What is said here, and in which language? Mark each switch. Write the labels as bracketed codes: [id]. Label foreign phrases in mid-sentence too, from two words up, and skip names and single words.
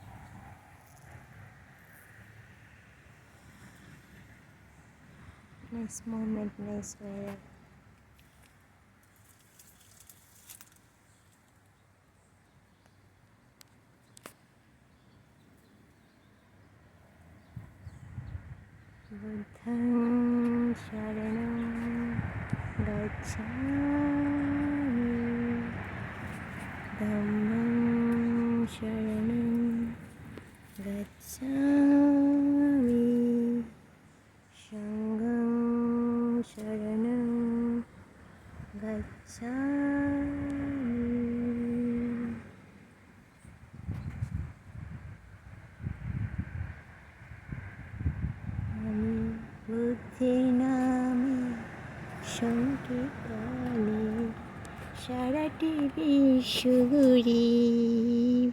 [en] Nice moment, nice weather. [pi] Buddhang sharanam gacchami, dhammang sharanam gacchami, sanghang sharanam gacchami. [bn] আমি বুদ্ধির নামে সংকীর্তনে সারাটি বিশ্ব ঘুরিব।